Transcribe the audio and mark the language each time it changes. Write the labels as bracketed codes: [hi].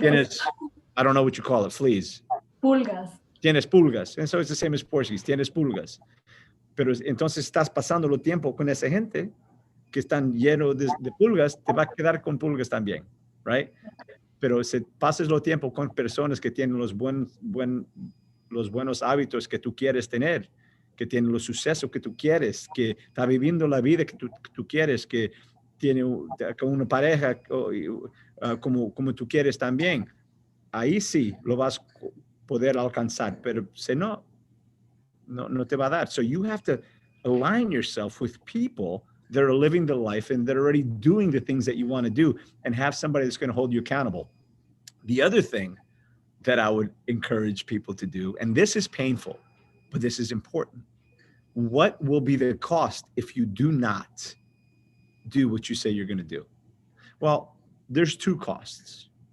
[en] tienes, I don't know what you call it, fleas. [es] Pulgas. Tienes pulgas. [en] And so it's the same as Portuguese. [es] Tienes pulgas. Pero entonces estás pasando el tiempo con esa gente que están llenos de pulgas, te va a quedar con pulgas también, right? Pero si pasas el tiempo con personas que tienen los buenos hábitos que tú quieres tener, que tienen los sucesos que tú quieres, que está viviendo la vida que tú quieres, que tiene con una pareja como tú quieres también, ahí sí lo vas a poder alcanzar, pero si no te va a dar. [en] So you have to align yourself with people that are living the life and that are already doing the things that you want to do, and have somebody that's going to hold you accountable. The other thing that I would encourage people to do, and this is painful, but this is important. What will be the cost if you do not do what you say you're going to do? Well, there's two costs.